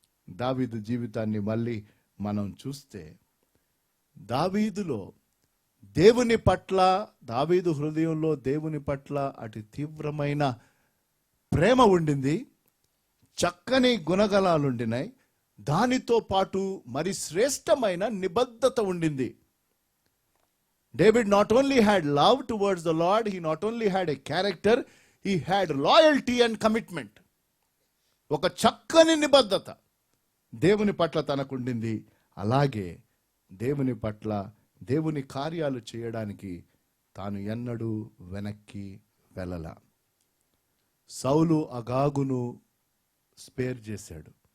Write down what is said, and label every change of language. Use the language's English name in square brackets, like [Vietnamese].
[Telugu] దావీదు జీవితాన్ని మళ్ళీ మనం చూస్తే, దావీదులో దేవుని పట్ల, దావీదు హృదయంలో దేవుని పట్ల అతి తీవ్రమైన ప్రేమ ఉండింది, చక్కని గుణగణాలుండినాయి. దానితో పాటు మరి శ్రేష్టమైన నిబద్ధత ఉండింది. [English] David not only had love towards the Lord, he not only had a character, he had loyalty and commitment. [Telugu] ఒక చక్కని నిబద్ధత దేవుని పట్ల తనకుండింది. అలాగే దేవుని పట్ల, దేవుని కార్యాలు చేయడానికి తాను ఎన్నడూ వెనక్కి వెళ్ళల. సౌలు అగాగును స్పేర్ చేశాడు.